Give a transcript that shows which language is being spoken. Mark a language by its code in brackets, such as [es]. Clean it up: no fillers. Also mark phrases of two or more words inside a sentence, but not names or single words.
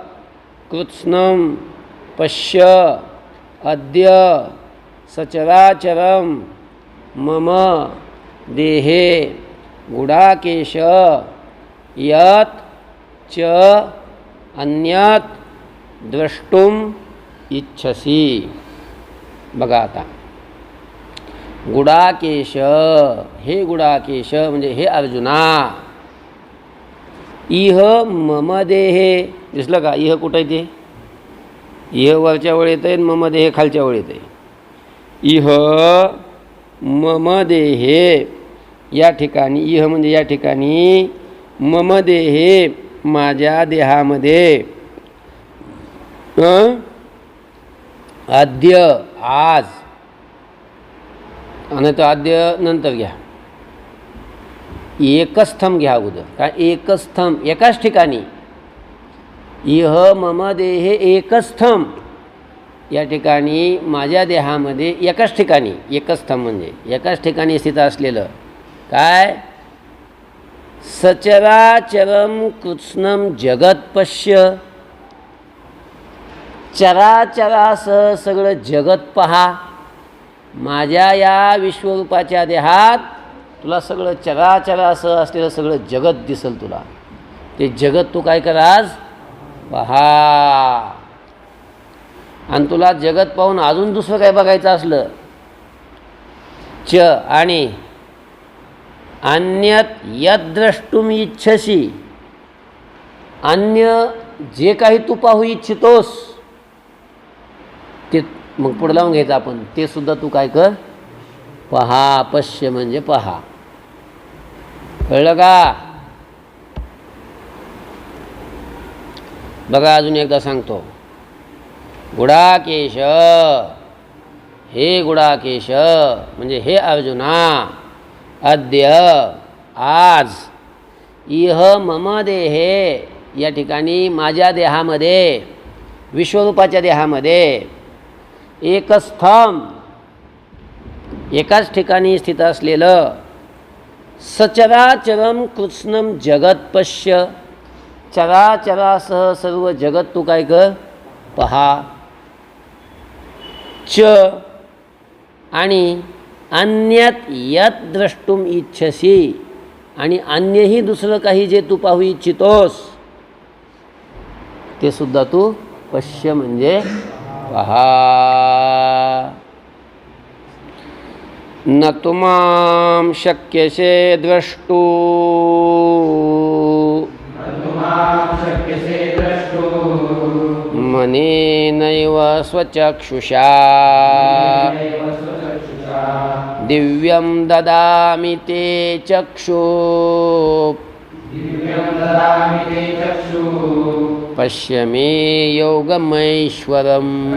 [sa] कृत्स्नं पश्य अद्य सचराचरं मम देहे गुडाकेश यत् च अन्यत् द्रष्टुम इच्छसि. [mr] बघा आता, गुडाकेश, हे गुडाकेश म्हणजे हे अर्जुना, [sa] इह मम देहे, [mr] दिसलं का? इह कुठं आहे ते? इह वरच्या वळीत आहे, [sa] मम देहे [mr] खालच्या वळीत आहे. [sa] इह मम देहे, [mr] या ठिकाणी इह म्हणजे या ठिकाणी, [sa] मम देहे [mr] माझ्या देहामध्ये, आद्य आज, आणि तो आद्य नंतर घ्या, एकस्थम घ्या अगोदर. काय एकस्थम? एकाच ठिकाणी. [sa] इह मम देहे एकस्थम, [mr] या ठिकाणी माझ्या देहामध्ये एकाच ठिकाणी, एकस्थम म्हणजे एकाच ठिकाणी स्थित असलेलं काय? [sa] सचराचरम कृत्स्नम जगत पश्य, [mr] चराचरासह सगळं जगत पहा. माझ्या या विश्वरूपाच्या देहात तुला सगळं चराचरासह असलेलं सगळं जगत दिसेल तुला. ते जगत तू काय कर आज? पहा. आणि तुला जगत पाहून अजून दुसरं काय बघायचं असलं, च आणि [sa] अन्यत यद्द्रष्टुम इच्छसि, [mr] अन्य जे काही तू पाहू इच्छितोस ते मग पुढे लावून घ्यायचं आपण, ते सुद्धा तू काय कर? पहा. पश्य म्हणजे पहा. कळलं का? बघा अजून एकदा सांगतो. गुडाकेश, हे गुडाकेश म्हणजे हे अर्जुना, अद्य आज, [sa] इह मम देहे, [mr] या ठिकाणी माझ्या देहामध्ये, विश्वरूपाच्या देहामध्ये, एकस्थम एकाच ठिकाणी स्थित असलेलं, [sa] सचराचरम कृत्स्नम जगत पश्य, [mr] चराचरासह सर्व जगत तू काय कर? पहा. [sa] च आणि अन्यत यत द्रष्टुम इच्छसि, [mr] आणि अन्यही दुसरं काही जे तू पाहू इच्छितोस ते सुद्धा तू पश्य म्हणजे पहा. [sa] न तुमां शक्यसे द्रष्टु मनेनैव स्वचक्षुषा दिव्यं ददामि ते चक्षु पश्य मे योगमैश्वरम्.